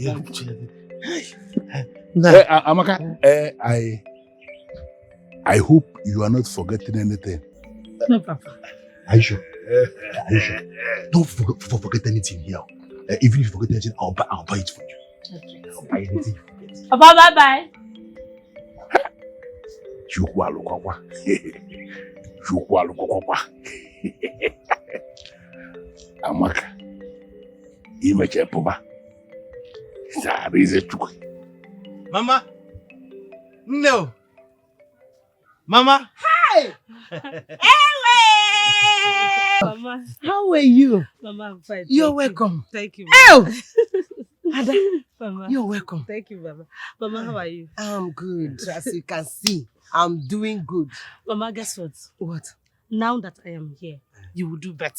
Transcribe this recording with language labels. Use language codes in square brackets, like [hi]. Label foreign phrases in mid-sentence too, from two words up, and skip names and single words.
[en] Amaka, I hope you are not forgetting anything. No, Papa. Are you sure? Don't forget anything here. Even if you forget anything, I'll buy it for you. Okay. I'll buy anything you forget. Papa, bye-bye. [ig] Amaka, imeche puma. Sarize chukwe. [en] Mama! No! Mama! Hey! Mama. How are you? Mama, I'm fine. You're welcome. Thank you. Oh! Ada, Mama. you're welcome. Thank you, Mama. Mama, how are you? I'm good. As you can see, I'm doing good. Mama, guess what? What? Now that I am here, you will do better.